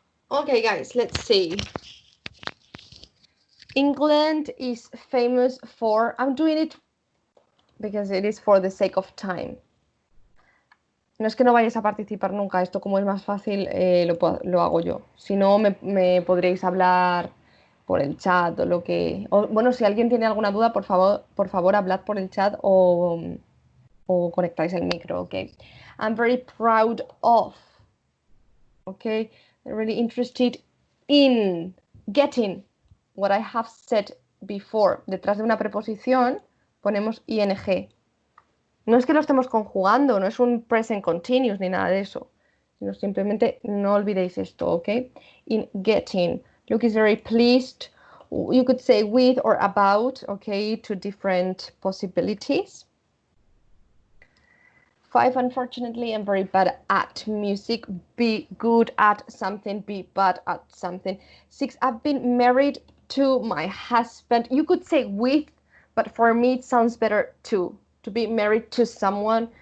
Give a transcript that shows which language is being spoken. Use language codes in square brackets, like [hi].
[en] Okay, guys, let's see. England is famous for, I'm doing it because it is for the sake of time. [es] No es que no vayáis a participar nunca, esto como es más fácil, lo hago yo. Si no, me podréis hablar por el chat o lo que... bueno, si alguien tiene alguna duda, por favor, hablad por el chat o conectáis el micro, ok. [en] I'm very proud of, okay? I'm really interested in getting what I have said before. [es] Detrás de una preposición ponemos ing. No es que lo estemos conjugando, no es un present continuous ni nada de eso, sino simplemente no olvidéis esto, ¿ok? [en] In getting. Luke is very pleased. You could say with or about, okay? Two different possibilities. 5, unfortunately, I'm very bad at music. Be good at something, be bad at something. 6, I've been married to my husband. You could say with, but for me it sounds better to be married to someone.